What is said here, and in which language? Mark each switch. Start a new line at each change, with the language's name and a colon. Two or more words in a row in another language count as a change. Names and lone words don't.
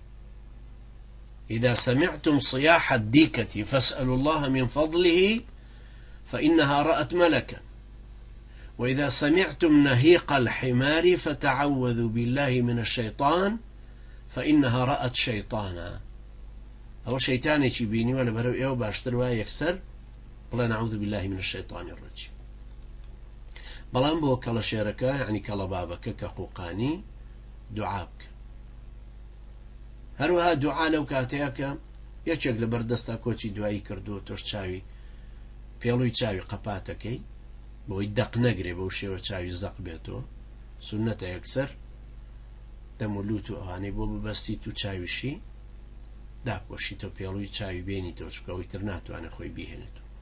Arabic: إذا سمعتم صياح الديكة فاسألوا الله من فضله فإنها رأت ملكا وإذا سمعتم نهيق الحمار فتعوذوا بالله من الشيطان فإنها رأت شيطانا
Central Kurdish: ئەوە شەیتانێکی بینیوە لەبەرەو ئێوە باشتر وایە یەکسەر بڵێ
Arabic: نەعوذ بالله من الشەیطان الرەجیم.
Central Kurdish: بەڵام بۆ کەڵە شێرەکە یعنی کەڵە بابەکە کە قوقانی دوعا بکە. هەروەها دوعا لەو کاتەیە کە یەکێک لە بەردەستا کۆچی دوایی کردو تۆش چاوی پێڵووی چاوی قەپاتەکەی بۆی دەق نەگرێ بەو شێوە چاوی زەق بێتەوە سونەتە یەکسەر دەم و لوت و ئەوانەی بۆ ببەستیت و چاویشی داپۆشیتەوە پێڵووی چاوی بێنیتەوە چکەوەی تر ناتوانێت خۆی بیهێنێتەوە.